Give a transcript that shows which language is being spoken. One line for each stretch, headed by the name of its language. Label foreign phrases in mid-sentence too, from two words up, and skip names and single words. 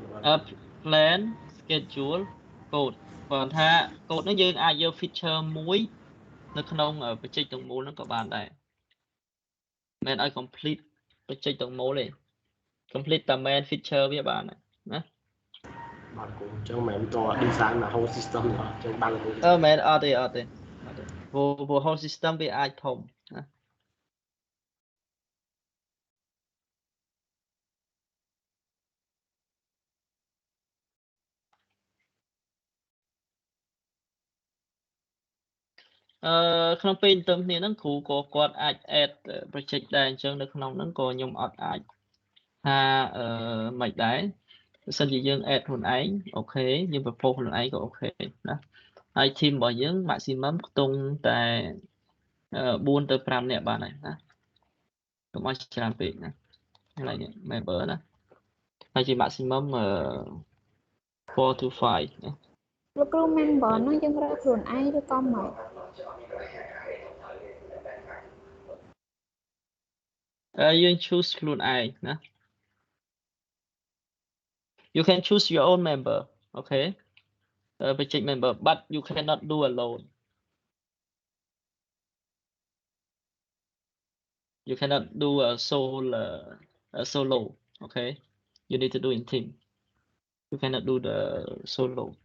English: plan schedule
Khmer: កូដគាត់ថាកូដហ្នឹងយើងអាចយក feature មួយនៅក្នុង project ទាំងមូលហ្នឹងក៏បានដែរមិនឲ្យ
English: complete project
Khmer: ទាំងមូលទេ complete តែ
English: main feature
Khmer: វាបានណា បាទគ្រូអញ្ចឹងមិនមែនត design មក
English: whole system
Khmer: ទេអញ្ចឹងបានលោកគ្រូ មែនអត់ទេព្រោះ
English: whole system
Khmer: វាអាចធំណាក្នុងពេលទៅគ្នាហ្នឹងគ្រូក៏គាត់ អាច add project ដែរអញ្ចឹងនៅក្នុងហ្នឹងក៏ខ្ញុំអត់អាចថាមិនដែរបើសិនជាយើង add ខ្លួនឯងអូខេយើង propose ខ្លួនឯងក៏អូខេណាហើយ team របស់យើង maximum ខ្ទង់តែ4 ទៅ 5 នាក់បានហើយណាកុំឲ្យច្រើនពេកណាកន្លែងនេះ member ណាហើយជា
English: maximum 4 to 5
Khmer: ណា លោកគ្រូ member ហ្នឹងយើងរើសខ្លួនឯងឬក៏មិន
English: យើង choose
Khmer: ខ្លួនឯងណា
English: you can choose your own member okay project member but you cannot do alone you cannot do a solo okay you need to do in team you cannot do the solo